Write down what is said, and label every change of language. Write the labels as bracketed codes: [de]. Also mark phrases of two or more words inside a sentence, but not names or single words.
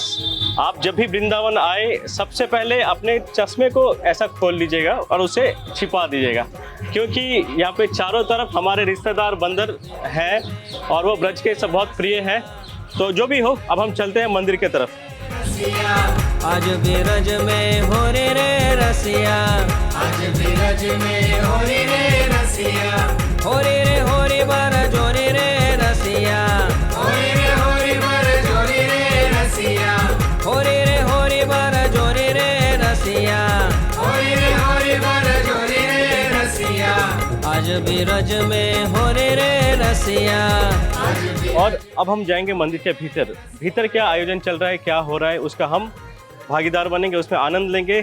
[hi] आप जब भी वृंदावन आए, सबसे पहले अपने चश्मे को ऐसा खोल लीजिएगा और उसे छिपा दीजिएगा, क्योंकि यहाँ पे चारों तरफ हमारे रिश्तेदार बंदर हैं और वो ब्रज के सब बहुत प्रिय हैं। तो जो भी हो, अब हम चलते हैं मंदिर के तरफ। [bra] आज ब्रज में हो रे रसिया, आज ब्रज में हो रे रसिया, हो रे बार जोरे रे रसिया, हो रे बार जोरे रे रसिया, हो रे बार जोरे रे रसिया, हो रे बार जोरे रे रसिया, आज ब्रज में हो रे रसिया। [hi] और अब हम जाएंगे मंदिर के भीतर। भीतर क्या आयोजन चल रहा है, क्या हो रहा है, उसका हम भागीदार बनेंगे, उसमें आनंद लेंगे।